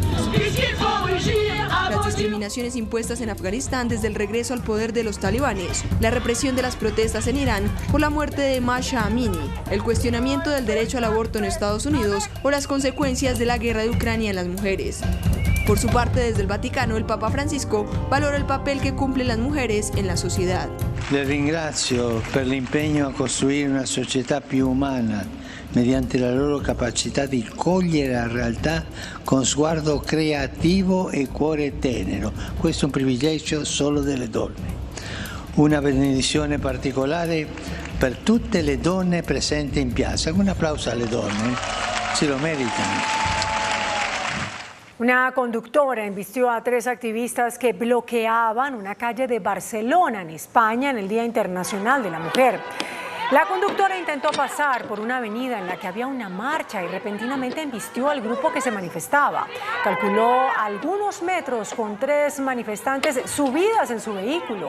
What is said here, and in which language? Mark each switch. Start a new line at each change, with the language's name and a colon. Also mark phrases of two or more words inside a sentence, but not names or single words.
Spanish: Las discriminaciones impuestas en Afganistán desde el regreso al poder de los talibanes, la represión de las protestas en Irán por la muerte de Mahsa Amini, el cuestionamiento del derecho al aborto en Estados Unidos o las consecuencias de la guerra de Ucrania en las mujeres. Por su parte, desde el Vaticano, el Papa Francisco valora el papel que cumplen las mujeres en la sociedad.
Italian: Le ringrazio per l'impegno a costruire una società più umana mediante la loro capacità di cogliere la realtà con sguardo creativo e cuore tenero. Questo è un privilegio solo delle donne. Una benedizione particolare per tutte le donne presenti in piazza. Un applauso alle donne, se lo meritano.
Spanish: Una conductora embistió a 3 activistas que bloqueaban una calle de Barcelona, en España, en el Día Internacional de la Mujer. La conductora intentó pasar por una avenida en la que había una marcha y repentinamente embistió al grupo que se manifestaba. Calculó algunos metros con 3 manifestantes subidas en su vehículo.